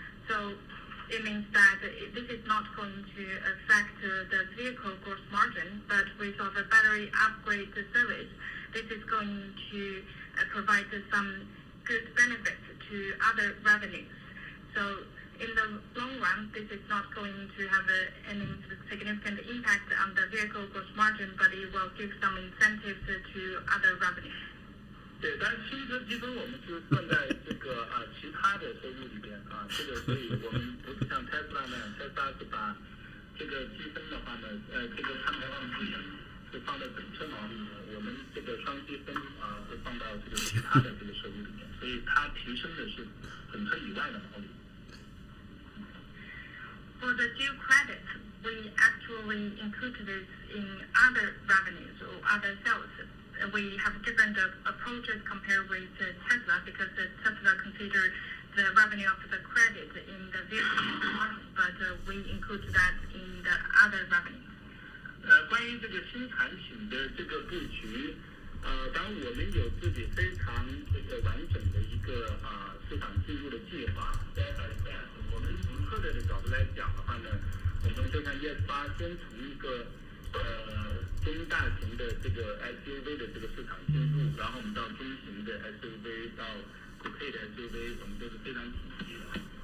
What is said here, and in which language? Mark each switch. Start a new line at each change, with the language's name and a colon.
English: So it means that this is not going to affect the vehicle gross margin, but with our battery upgrade service, this is going to provide some good benefits to other revenues. So in the long run, this is not going to have any significant impact on the vehicle gross margin, but it will give some incentives to other revenues.
Chinese: 对，但新车积分我们是算在这个其他的收入里边这个所以我们不是像 Tesla 那样 ，Tesla 是把这个积分的话呢，这个碳排放积分是放在整车毛利的，我们这个双积分会放到这个其他的这个收入里面，所以它提升的是整车以外的毛利。
English: For the due credit, we actually include this in other revenues or other sales. We have different approaches compared with Tesla because Tesla considers the revenue of the credit in the vehicle margin, but we include that in the other revenue.
Chinese: 关于这个新产品的这个布局，当然我们有自己非常这个完整的一个市场进入的计划。我们从策略的角度来讲的话呢，我们就像 ES8 先从一个中大型的这个 SUV 的这个市场进入，然后我们到中型的 SUV 到coupe的 SUV， 我们都是非常体系的。